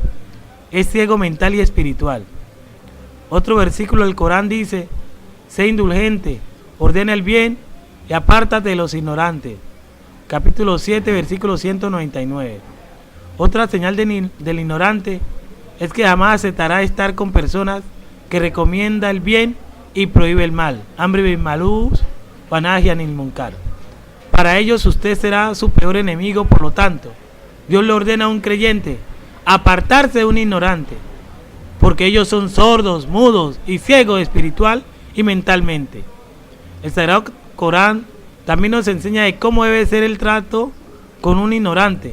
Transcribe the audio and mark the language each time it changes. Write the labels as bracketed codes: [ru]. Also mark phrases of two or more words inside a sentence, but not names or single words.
[es] Es ciego mental y espiritual. Otro versículo del Corán dice: sé indulgente, ordena el bien y apártate de los ignorantes. Capítulo 7, versículo 199. Otra señal del ignorante es que jamás aceptará estar con personas que recomienda el bien y prohíbe el mal. [ar] الأمر بالمعروف والنهي عن المنكر. [es] Para ellos usted será su peor enemigo. Por lo tanto, Dios le ordena a un creyente apartarse de un ignorante, porque ellos son sordos, mudos y ciegos espiritual y mentalmente. El Sagrado Corán también nos enseña de cómo debe ser el trato con un ignorante.